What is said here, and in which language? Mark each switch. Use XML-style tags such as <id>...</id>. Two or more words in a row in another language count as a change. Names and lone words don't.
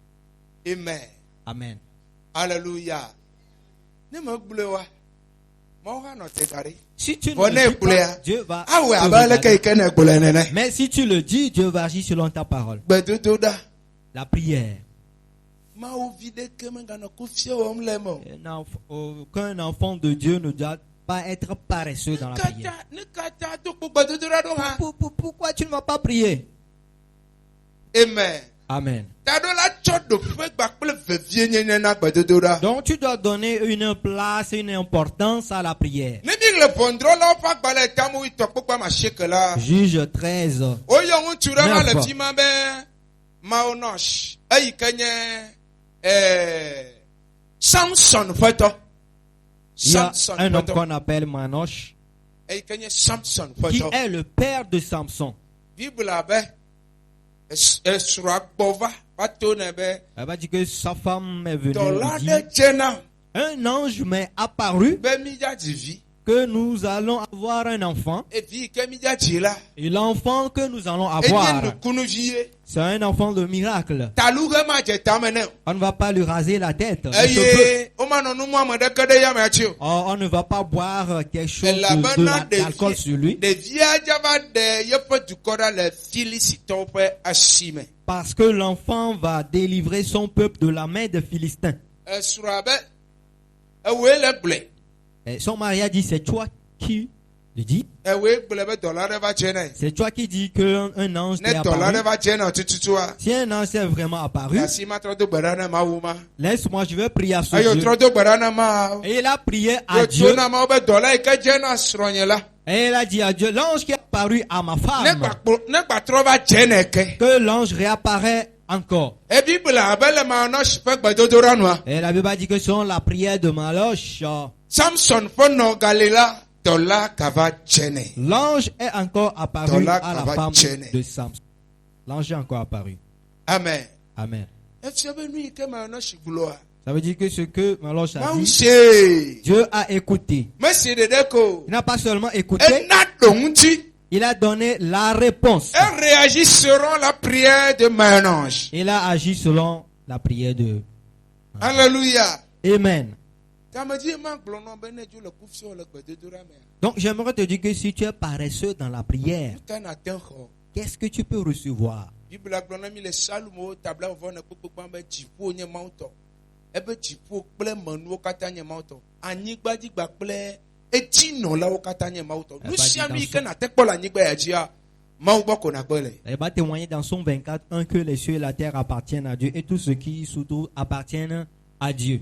<ee>Amen. Amen. Hallelujah. Ne me glo wa.</ee> <fr>Si tu ne Bonne le dis écoulée. pas, Dieu va Ah ouais, te ah ben, le regarder. quelqu'un est boulé, néné. Mais si tu le dis, Dieu va agir selon ta parole.</fr> <ee>Gbedododa.</ee> <fr>La prière.</fr> <ee>Mawu vide ke mengana kufie wom le mo.</ee> <fr>Aucun enfant de Dieu ne doit pas être paresseux dans la prière.</fr> <ee>Ne kata to ko gbedododa do ha.</ee> <fr>Pourquoi tu ne vas pas prier?</fr> <ee>Amen. Amen. Ta do la cho do fe gba kple vevie nyenye na gbedododa.</ee> <fr>Donc tu dois donner une place, une importance à la prière.</fr> <ee>Ne mi le pondro la fa gba le tamu ito pokpa ma sheke la.</ee> <fr>Juge 13.</fr> <ee>Oyo ŋutsu ɖe hã le</ee> <fr>Neuf.</fr> <ee>fi ma be Maonosh eyi ke nye Samson ƒe tɔ.</ee> <fr>Il y a</fr> <ee>Samson</ee> <fr>un</fr> <ee>ƒe</ee> <fr>homme</fr> <ee>tɔ.</ee> <fr>qu'on appelle Manoch,</fr> <ee>Eyi ke nye Samson ƒe</ee> <fr>qui</fr> <ee>tɔ.</ee> <fr>est le père de Samson.</fr> <ee>Bible be esrɔ̃a gbɔ va to ne be</ee> <fr>Elle va dire que sa femme est venue</fr> <ee>dɔla</ee> <fr>lui</fr> <ee>ɖe</ee> <fr>dire,</fr> <ee>dze nam</ee> <fr>un ange m'est apparu</fr> <ee>be midadzi vi.</ee> <fr>que nous allons avoir un enfant.</fr> <ee>Evi yi ke midadzi la</ee> <fr>Et l'enfant que nous allons</fr> <ee>enye</ee> <fr>avoir,</fr> <ee>nukunuvi ye.</ee> <fr>c'est un enfant de miracle.</fr> <ee>Talu ge ma dze tame ne o.</ee> <fr>On ne va pas lui raser la tête. les cheveux.</fr> <ee>Eye womanɔ nu mu ame ɖeke ɖe yame tsi o.</ee> <fr>On ne va pas boire quelque chose</fr> <ee>Elabena</ee> <fr>d'alcool sur lui.</fr> <ee>ɖevia dza va ɖe yeƒe dukɔ ɖa le Filisitɔwo ƒe asi me.</ee> <fr>Parce que l'enfant va délivrer son peuple de la main des Philistins.</fr> <ee>Esrɔ̃a be ewoe le gblɔe.</ee> <fr>Et son mari a dit, c'est toi qui le dis.</fr> <ee>Ewoe gblɔe be dɔla ɖe va dze ne.</ee> <fr>C'est toi qui dis qu'un ange</fr> <ee>Ne</ee> <fr>t'est</fr> <ee>dɔla</ee> <fr>apparu.</fr> <ee>ɖe va dze ne tututua.</ee> <fr>Si un ange est vraiment apparu,</fr> <ee>Asi ma trɔ do gbe ɖa ne Mawu ma.</ee> <fr>laisse-moi, je vais prier à ce</fr> <ee>Eyo</ee> <fr>Dieu.</fr> <ee>trɔ do gbe ɖa ne ma.</ee> <fr>Et il a prié à</fr> <ee>Yo</ee> <fr>Dieu.</fr> <ee>to na ma be dɔla yi ke dze na srɔ̃nye la.</ee> <fr>Et il a dit à Dieu, l'ange qui est apparu à ma</fr> <ee>Ne</ee> <fr>femme,</fr> <ee>gba trɔ va dze ne ke.</ee> <fr>que l'ange réapparaît encore.</fr> <ee>E Bible abe le Maonosh ƒe gbedodoɖa nua.</ee> <fr>Et la Bible a dit que selon la prière de Maloche,</fr> <ee>Samson ƒe nɔ gali la dɔla gava dze ne.</ee> <fr>l'ange est encore apparu Dans la à la femme</fr> <ee>Kavachene.</ee> <fr>de Samson. L'ange est encore apparu.</fr> <ee>Amen. Amen. Efia be nu yi ke Maonosh gblɔa.</ee> <fr>Ça veut dire que ce que Maloche a</fr> <ee>Mawu</ee> <fr>dit,</fr> <ee>se.</ee> <fr>Dieu a écouté.</fr> <ee>Mesi ɖeɖe ko.</ee> <fr>Il n'a pas seulement écouté,</fr> <ee>Ena ɖo ŋuti.</ee> <fr>il a donné la réponse. Elle réagit selon la prière de Maonosh. Il a agi selon la prière de Alléluia. Amen.</fr> <ee>Tamedi ma gblɔ nɔ be ne dzo le kufio le gbedodoɖa me.</ee> <fr>Donc j'aimerais te dire que si tu es paresseux dans la prière,</fr> <ee>Nuta na te xɔ.</ee> <fr>qu'est-ce que tu peux recevoir?</fr> <ee>Bible gblɔ na mi le Salumo tabla vɔ ne kpekpekpe be dziƒo nye Mawu tɔ. Ebe dziƒo kple menuwo katã nye Mawu tɔ. Anyigbadzigba kple edzinɔlawo katã nye Mawu tɔ. Nu sia nu yi ke nate kpɔ le anyigba ya dzia, Mawu gbɔ ko nakpɔ le.</ee> <fr>Elle va témoigner dans son 24:1 que les cieux et la terre appartiennent à Dieu et tout ce qui surtout appartiennent à Dieu.</fr>